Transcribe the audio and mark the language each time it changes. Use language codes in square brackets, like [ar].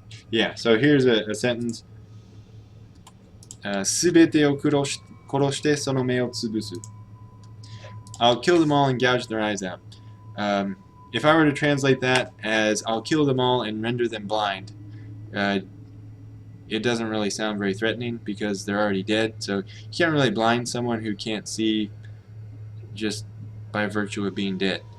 [en] Yeah, so here's a sentence. [ja] すべてを殺してその目を潰す. [en] I'll kill them all and gouge their eyes out. If I were to translate that as I'll kill them all and render them blind, it doesn't really sound very threatening because they're already dead. So you can't really blind someone who can't see just by virtue of being dead.